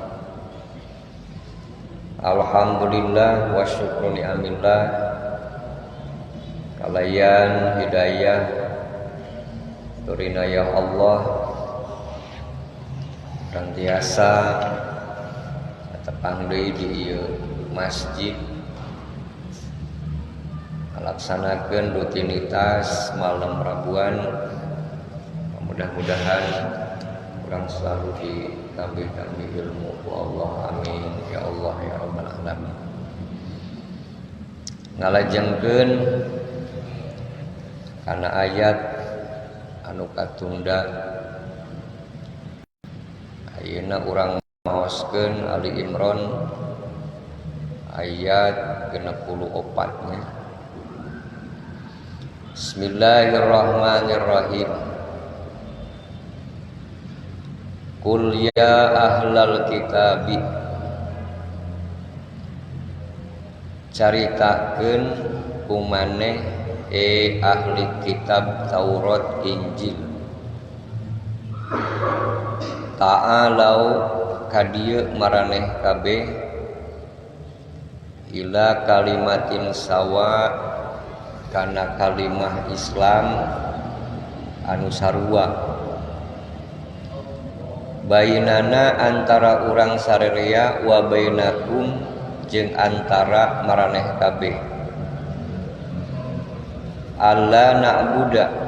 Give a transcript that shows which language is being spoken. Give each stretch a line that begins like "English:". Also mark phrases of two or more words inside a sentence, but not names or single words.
Arabic: Alhamdulillah wa syukru ni'amillah
Sundanese: kalayan hidayah turina
Arabic: ya Allah
Sundanese: rantiasa tepang deui di ieu masjid laksanakeun rutinitas malam Rabuan. Mudah-mudahan urang selalu ditambih-tambih ilmu ku Allah,
Arabic: amin ya Allah ya rabbal alamin.
Sundanese: Ngalajengkeun kana ayat anu katunda ayeuna urang maoskeun Ali Imran ayat 64 nya.
Arabic: Bismillahirrahmanirrahim. Qul ya ahlal kitabi,
Sundanese: caritakeun kumaneh ahli kitab Taurat Injil. Ta'alau kadieu maraneh kabeh
Arabic: ila kalimatin sawa
Sundanese: kana kalimah Islam anu sarua bainana antara urang sarerea
Arabic: wa bainakum
Sundanese: jeung antara maraneh kabeh
Arabic: alla na'budu